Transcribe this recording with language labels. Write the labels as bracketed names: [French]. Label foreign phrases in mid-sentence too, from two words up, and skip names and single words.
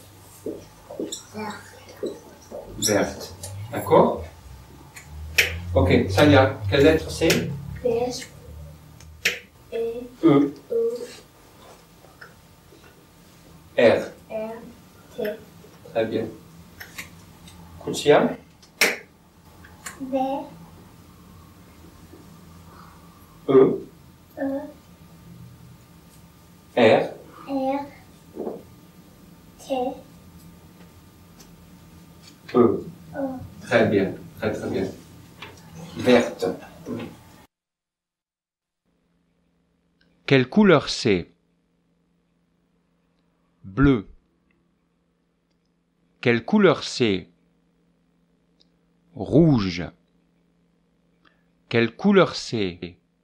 [French] Verte. D'accord? Ok, Sania, quelle lettre c'est? Beige. E. E. U. R. R. T. Très bien. Koutsia? V. E. E. R. R. T. E. E. Très bien. Très très bien. Verte. Quelle couleur c'est? Bleu. Quelle couleur c'est? Rouge. Quelle couleur c'est?